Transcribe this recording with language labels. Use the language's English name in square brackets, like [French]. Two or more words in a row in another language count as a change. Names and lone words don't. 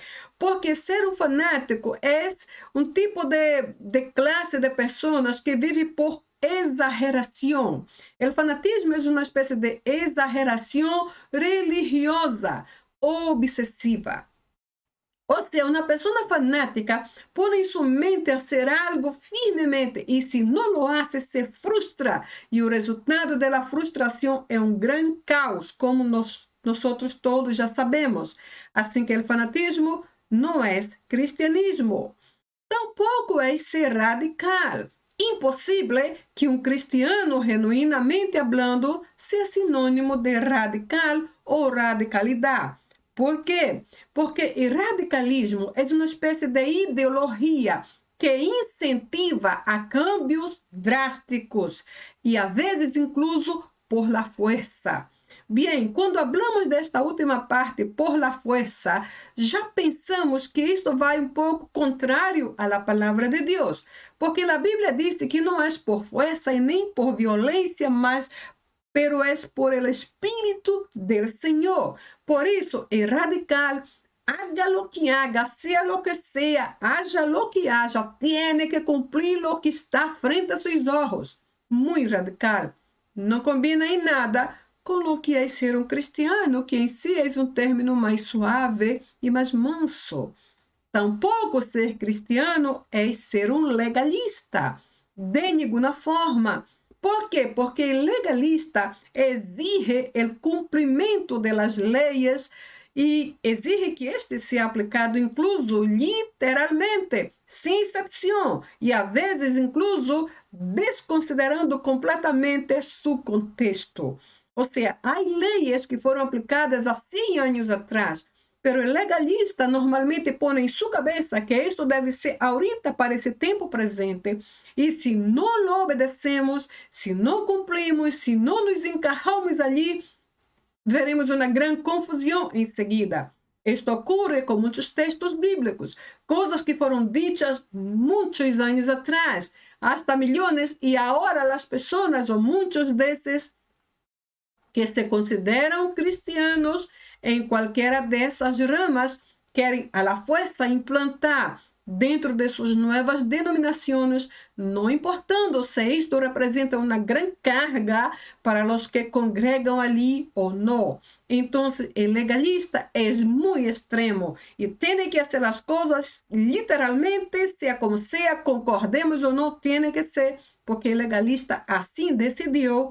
[Portuguese] Porque ser um fanático é um tipo de classe de pessoas que vive por exageração. O fanatismo é uma espécie de exageração religiosa obsessiva. Ou seja, uma pessoa fanática põe em sua mente a fazer algo firmemente e se não [Spanish] lo hace, se frustra. [Portuguese] E o resultado da frustração é um grande caos, como nós todos já sabemos. Assim que o fanatismo não é cristianismo. Tampouco é ser radical. Impossível que um cristiano, genuinamente falando, seja sinônimo de radical ou radicalidade. Por quê? Porque o radicalismo é uma espécie de ideologia que incentiva a [Spanish] cambios drásticos [Portuguese] e, às vezes, [Spanish] incluso por la fuerza. [Portuguese] Bem, quando falamos desta última parte, [Spanish] por la fuerza, [Portuguese] já pensamos que isto vai um pouco contrário à palavra de Deus, porque a Bíblia diz que não é por força e nem por violência, mas [Spanish] pero es por el Espíritu del Señor. Por eso, el radical, haga lo que haga, sea lo que sea, haja lo que haja, tiene que cumplir lo que está frente a sus ojos. Muy radical. [Portuguese] Não combina em nada com o que é ser um cristiano, que em si é um término mais suave e mais manso. Tampouco ser cristiano é ser um legalista, de nenhuma forma. [Spanish] ¿Por qué? Porque el legalista exige el cumplimiento de las leyes y exige que este sea aplicado incluso literalmente, sin excepción, y a veces incluso desconsiderando completamente su contexto. O sea, hay leyes que fueron aplicadas há 100 años atrás, pero el legalista normalmente pone [Portuguese] em sua cabeça que isto deve [Spanish] ser ahorita [Portuguese] para esse tempo presente. E se não lo obedecemos, se não cumprimos, se não nos encaixamos ali, veremos uma grande confusão em seguida. Isto ocorre com muitos textos bíblicos, coisas que foram ditas muitos anos atrás, hasta milhões, e agora as pessoas, ou muitos desses que se consideram cristianos, em qualquer dessas ramas, querem [Spanish] a la fuerza [Portuguese] implantar dentro de suas novas denominações, não importando se isto representa uma grande carga para os que congregam ali ou não. Então, o legalista é muito extremo e tem que fazer as coisas literalmente, seja como seja, concordemos ou não, tem que ser, porque o legalista assim decidiu.